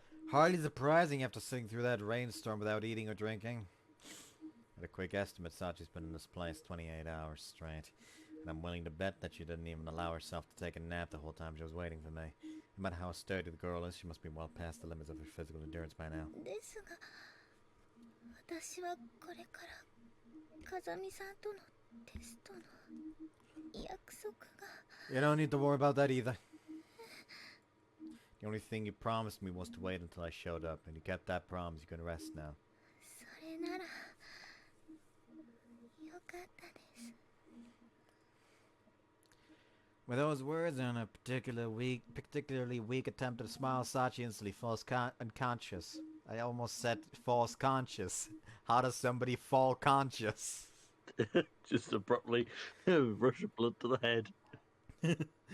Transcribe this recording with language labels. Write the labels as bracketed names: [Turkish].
[English] Hardly surprising after sitting through that rainstorm without eating or drinking. At a quick estimate, Sachi's been in this place 28 hours straight. And I'm willing to bet that she didn't even allow herself to take a nap the whole time she was waiting for me. No matter how sturdy the girl is, she must be well past the limits of her physical endurance by now. [Japanese] ですが、私はこれから風見さんとのテストの約束が。 [English] You don't need to worry about that either. The only thing you promised me was to wait until I showed up, and you kept that promise. You can rest now. [Japanese] それならよかったです。 [English] With those words and a particularly weak attempt at a smile, Sachi instantly falls unconscious. I almost said falls conscious. How does somebody fall conscious? Just abruptly rush of blood to the head.